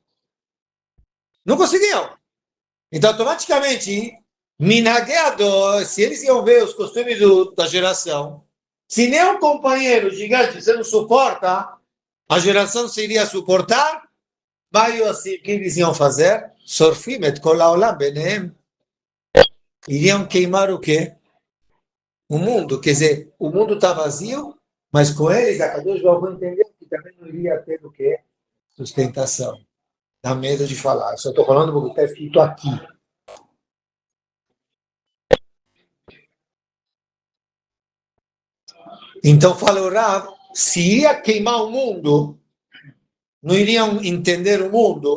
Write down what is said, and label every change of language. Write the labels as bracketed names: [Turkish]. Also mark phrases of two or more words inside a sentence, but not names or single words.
[Portuguese] Não conseguiam. Então, automaticamente, Minageado, se eles iam ver os costumes da geração, se nem um companheiro gigante você não suporta, a geração se iria suportar, mas assim, o que eles iam fazer? [Hebrew] שורפים את כל העולם בניהם. [Portuguese] Iriam queimar o quê? O mundo. Quer dizer, o mundo está vazio, mas com eles, a Kadosh Baruch Hu entendeu que também não iria ter o quê? Sustentação. Dá medo de falar. Eu só estou falando porque está escrito aqui. Então, fala o Rav, se ia queimar o mundo, não iriam entender o mundo.